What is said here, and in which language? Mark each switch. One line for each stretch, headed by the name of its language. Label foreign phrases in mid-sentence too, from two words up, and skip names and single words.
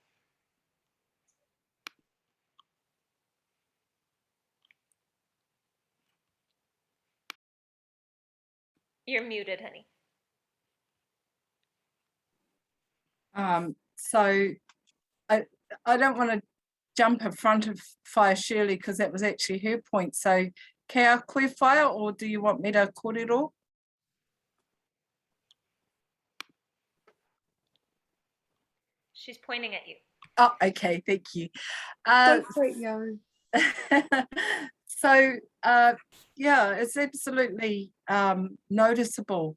English: You're muted, honey. So I don't want to jump in front of Whaia Shirley, because that was actually her point.
Māori: So ke a koe Whaia,
English: or do you want me to kōrero? She's pointing at you. Oh, okay, thank you. Go for it, Yo. So yeah, it's absolutely noticeable.